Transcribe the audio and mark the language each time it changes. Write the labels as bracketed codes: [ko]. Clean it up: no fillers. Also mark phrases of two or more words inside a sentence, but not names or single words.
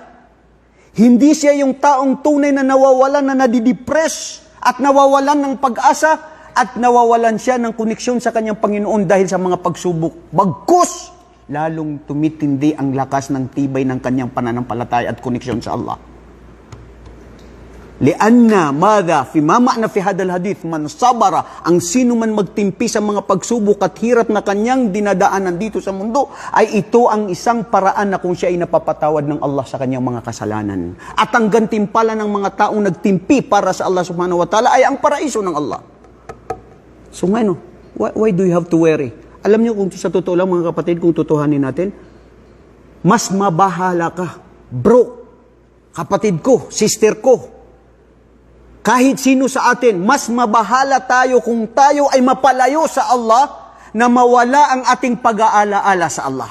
[tl] Hindi siya yung taong tunay na nawawalan, na nadidepress at nawawalan ng pag-asa at nawawalan siya ng koneksyon sa kanyang Panginoon dahil sa mga pagsubok. Bagkus, lalong tumitindi ang lakas ng tibay ng kanyang pananampalataya at koneksyon sa Allah. [ar] لأن ماذا في معنى في هذا الحديث من صبر, [tl] ang sino man magtimpi sa mga pagsubok at hirap na kanyang dinadaanan dito sa mundo, ay ito ang isang paraan na kung siya ay napapatawad ng Allah sa kanyang mga kasalanan. At ang gantimpala ng mga taong nagtimpi para sa Allah [ar] سبحانه وتعالى [tl] ay ang paraiso ng Allah. So ngayon, [en] why do you have to worry? [tl] Alam niyo kung sa totoo lang mga kapatid, kung tutuhanin natin, mas mabahala ka, bro, kapatid ko, sister ko, kahit sino sa atin, mas mabahala tayo kung tayo ay mapalayo sa Allah na mawala ang ating pag-aalaala sa Allah.